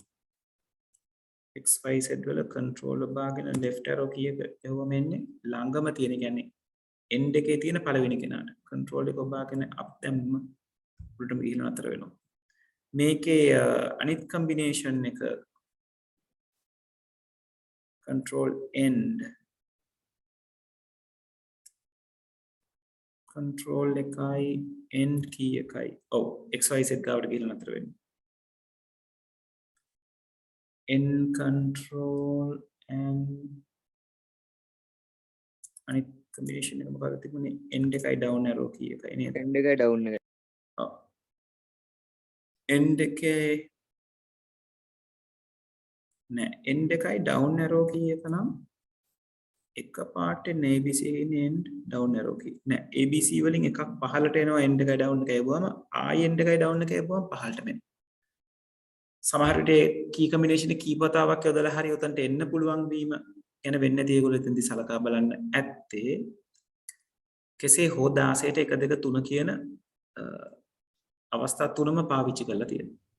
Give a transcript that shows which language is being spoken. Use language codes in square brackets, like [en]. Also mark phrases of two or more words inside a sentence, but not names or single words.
[si] xyz වල control ඔබාගෙන [en] left arrow key [si] එක එවම එන්නේ ළඟම තියෙන කියන්නේ end එකේ තියෙන පළවෙනි කෙනාට control එක ඔබාගෙන up දැම්මම උඩටම ගිහින් අතර වෙනවා මේකේ අනිත් combination එක [en] control end control [si] එකයි [en] end key [si] එකයි ඔව් xyz ගාවට ගිහින් අතර වෙන්නේ [en] end control and [si] අනිත් combination එක මොකක්ද තිබුණේ end එකයි down arrow key එකයි නේද end එකයි down එකයි ඔව් end එකේ නෑ end එකයි [en] down arrow key [si] එක නම් එක පාට abc එකේ [en] end down arrow key [si] නෑ abc වලින් එකක් පහළට එනවා end එකයි down එකයි යවුවම ආයි end එකයි down එකයි යවුවම පහළටම එනවා සමහර විට [en] key combination [si] එක කීපතාවක් යොදලා හරි උතන්ට එන්න පුළුවන් වීම ගැන වෙන්නේ නැති ඒගොල්ලෝ එතෙන්දී සලකා බලන්න ඇත්තේ කෙසේ හෝ 16ට 1 2 3 කියන අවස්ථා තුනම පාවිච්චි කරලා තියෙනවා